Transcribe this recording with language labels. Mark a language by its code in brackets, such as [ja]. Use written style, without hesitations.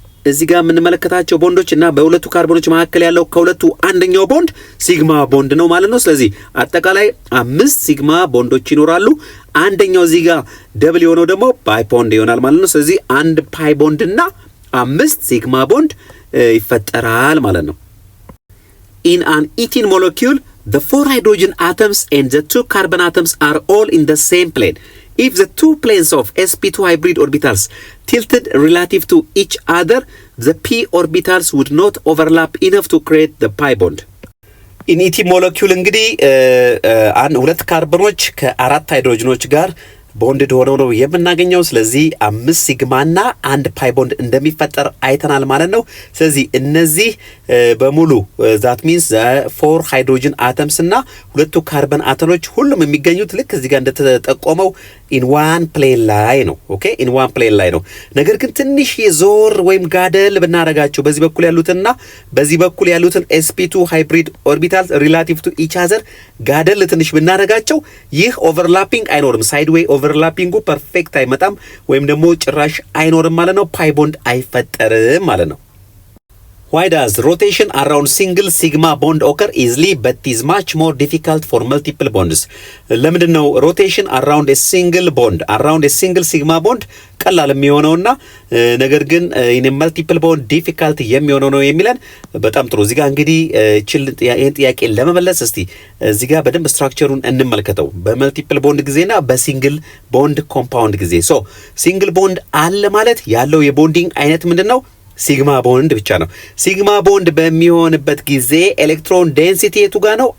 [am] እዚህ ጋር የምንመለከታቸው ቦንዶች እና በሁለቱ ካርቦኖች መካከል ያለው ከሁለቱ አንደኛው ቦንድ ሲግማ ቦንድ ነው ማለት ነው። ስለዚህ አጠቃላይ 5 ሲግማ ቦንዶች ይኖራሉ። አንደኛው እዚህ ጋር ደብል የሆነው ደግሞ ፓይ ቦንድ ይሆናል ማለት ነው። ስለዚህ አንድ ፓይ ቦንድ እና 5 ሲግማ ቦንድ ይፈጠራል ማለት ነው። [en] In an ethene molecule, the 4 hydrogen atoms and the 2 carbon atoms are all in the same plane. If the 2 planes of sp2 hybrid orbitals tilted relative to each other, the p orbitals would not overlap enough to create the pi bond. In ethene molecule [am] እንግዲህ ሁለት ካርበኖች ከአራት ሃይድሮጅኖች ጋር ቦንድ ሆነው ነው የምናገኘው። ስለዚህ 5 ሲግማና አንድ ፓይ ቦንድ እንደሚፈጠር አይተናል ማለት ነው። ስለዚህ እነዚህ በሙሉ [en] that means [am] 4 ሃይድሮጅን አተምስ እና ሁለቱ ካርበን አተሞች ሁሉም የሚገኙት ልክ እዚህ ጋር እንደተጠቆመው [en] in one plane [am] ላይ ነው። ኦኬ in one plane ላይ ነው። ነገር ግን ትንሽ የዞር ወይም ጋደል ብናረጋቸው በዚህ በኩል ያሉትና በዚህ በኩል ያሉትን sp2 ሃይብሪድ ኦርቢታል relative to each other ጋደል ትንሽ ብናረጋቸው ይህ ኦቨርላፒንግ አይኖርም። ሳይድዌይ ኦቨርላፒንጉ ፐርፌክት አይመጣም ወይም ደግሞ ጭራሽ አይኖርም ማለት ነው። ፓይ ቦንድ አይፈጠርም ማለት ነው። [en] Why does rotation around single sigma bond occur easily but is much more difficult for multiple bonds? [am] ለምንድን ነው [en] rotation around a single sigma bond [am] ቀላል የሚሆነውና ነገር ግን [en] in a multiple bond difficult [am] የሚሆነው ነው የሚለን? በጣም ጥሩ። እዚህ ጋር እንግዲህ ይሄን ጥያቄ ለመመለስ እስቲ እዚህ ጋር በደንብ ስትራክቸሩን እንመልከተው በመልቲፕል ቦንድ ጊዜና በሲንግል ቦንድ ኮምፓውንድ ጊዜ። ሶ ሲንግል ቦንድ አለ ማለት ያለው የቦንዲንግ አይነት ምንድነው? ሲግማ ቦንድ ብቻ ነው። ሲግማ ቦንድ በሚሆንበት ጊዜ ኤሌክትሮን ዴንሲቲ የቱ ጋር ነው?